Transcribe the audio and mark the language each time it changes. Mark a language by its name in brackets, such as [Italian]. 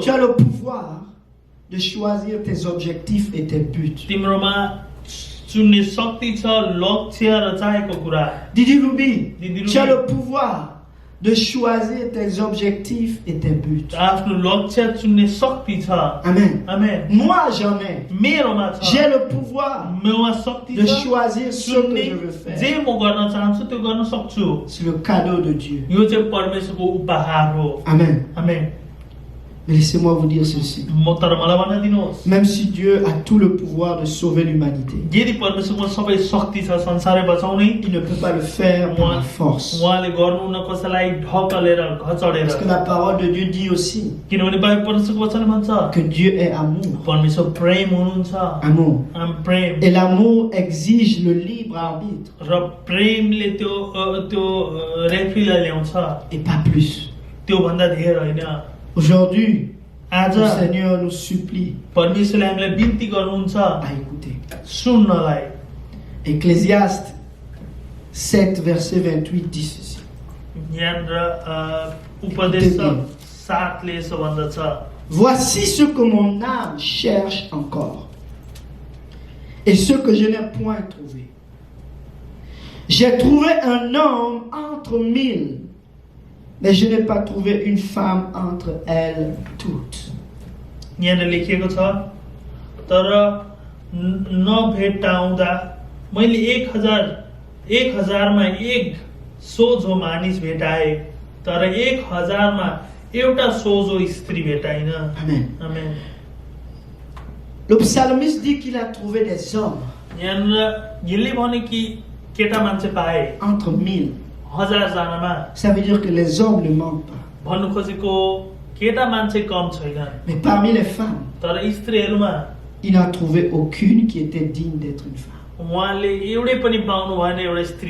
[French] tu as le pouvoir de choisir tes objectifs et tes buts. [Nepali] तिम्रोमा चुन्ने शक्ति छ, लक्ष्य र चाहेको कुरा। [French] Didi Loubi, Didi tu as Loubi. le pouvoir de choisir tes objectifs et tes buts. [Nepali] आफ्नो लक्ष्य चुन्ने शक्ति छ। [French] Amen. [Nepali] आमेन। [French] Moi, j'en ai. [Nepali] मेरोमा छ। [French] J'ai le pouvoir [Nepali] मेरोमा शक्ति [French] de [Nepali] छ। [French] choisir ce que [Nepali] चुन्ने [French] je veux faire. [Nepali] जे म गर्न चाहन्छु त्यो गर्न सक्छु। [French] C'est le cadeau de Dieu. [Nepali] यो चाहिँ परमेश्वरको उपहार हो। [French] Amen. [Nepali] आमेन। [French] Mais laissez-moi vous dire ceci. [Nepali] तर मलाई भन्न दिनुहोस्, [French] Même si Dieu a tout le pouvoir de sauver l'humanité, [Nepali] यदि परमेश्वरको सबै शक्ति छ संसारै बचाउने, [French] il ne peut pas le faire par la force. [Nepali] उहाँले गर्नुहुन्न कसैलाई ढकलेर घचडेर। [French] Parce que la parole de Dieu dit aussi [Nepali] किनभने बाइबल परमेश्वरको वचनले भन्छ [French] que Dieu est amour. [Nepali] परमेश्वर प्रेम हुनुहुन्छ। [French] Amour. [Nepali] प्रेम [French] Et l'amour exige le libre arbitre [Nepali] र प्रेमले त्यो रेफ्रीलाई ल्याउँछ, [French] et pas plus. [Nepali] त्यो भन्दा धेरै होइन। [French] Aujourd'hui, [Nepali] आज [French] le Seigneur nous supplie [Nepali] परमेश्वरले हामीलाई बिन्ती गर्नुहुन्छ [French] à écouter. [Nepali] सुन्नलाई। [French] Ecclésiaste 7, verset 28 dit ceci. [Nepali] यहाँनिर उपदेश 7ले यसो भन्दछ, [French] Voici ce que mon âme cherche encore, et ce que je n'ai point trouvé. J'ai trouvé un homme entre 1000, mais je n'ai pas trouvé une femme entre elles toutes. [Nepali] यहाँनिर लेखिएको छ, तर नभेटाउँदा मैले 1000मा एक सोझो मानिस भेटाए, तर 1000 मा एउटा सोझो स्त्री भेटाइन। [French] Amen. [Nepali] Amen. [French] Le psalmiste dit qu'il a trouvé des hommes [Nepali] यहाँ यसले भने कि केटा मान्छे पाए [French] entre 1000. [Nepali] 1000 जनामा। [French] Ça veut dire que les hommes ne mentent pas. [Nepali] भन्नु खोजेको केटा मान्छे कम छैनन्, [French] Mais parmi les femmes, [Nepali] तर स्त्रीहरुमा [French] il n'a trouvé aucune qui était digne d'être une femme. [Nepali] उहाँले एउटै पनि पाउनु भएन एउटा स्त्री